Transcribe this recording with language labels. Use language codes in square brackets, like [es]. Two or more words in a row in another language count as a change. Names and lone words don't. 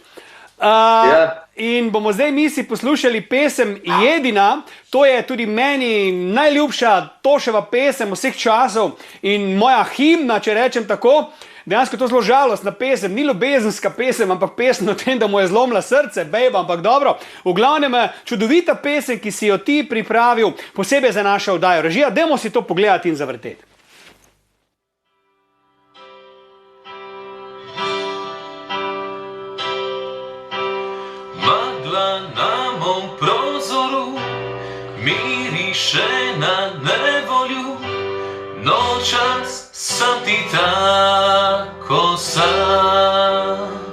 [sl] In bomo zdaj mi si poslušali pesem Jedina, to je tudi meni najljubša Toševa pesem vseh časov in moja himna, če rečem tako. Dejansko to zelo žalostna pesem, ni ljubezenska pesem, ampak pesem o tem, da mu je zlomila srce, bejba, ampak dobro. V glavnem, čudovita pesem, ki si jo ti pripravil, posebej za našo oddajo. Režija, dajmo si to pogledati in zavrteti. [hr] Magla na mom prozoru miriše na nevolju, nočas sam ti tako sam.